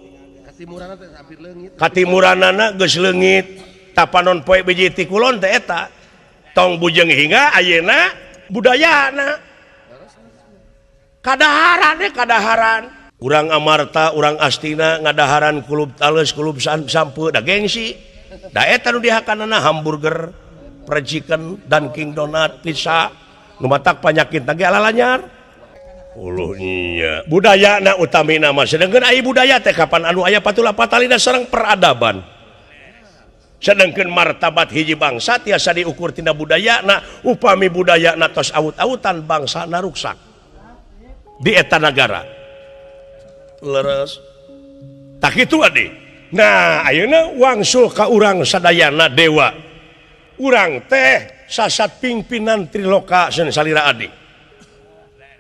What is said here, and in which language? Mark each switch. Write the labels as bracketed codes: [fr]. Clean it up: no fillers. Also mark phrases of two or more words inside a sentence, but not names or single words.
[su] katimuranana geus leungit tapanon poe biji ti kulon teh eta tong bujeng hingga ayeuna budayana kadaharan urang Amarta urang Astina ngadaharan kulub tales kulub sampu da gengsi da eta nu dihakanana [en] hamburger fried chicken [su] Dunkin Donut pizza nu matak panyakit ge alalanyar uluh nya budayana utamina mah sedengkeun aya budaya teh kapan anu aya patula patalina sareng peradaban sedengkeun martabat hiji bangsa tiasa diukur tina budayana upami budayana tos aut-autan bangsana ruksak di eta nagara leres tak kitu adi nah ayeuna wangsul ka urang sadayana dewa urang teh sasat pimpinan triloka salira adi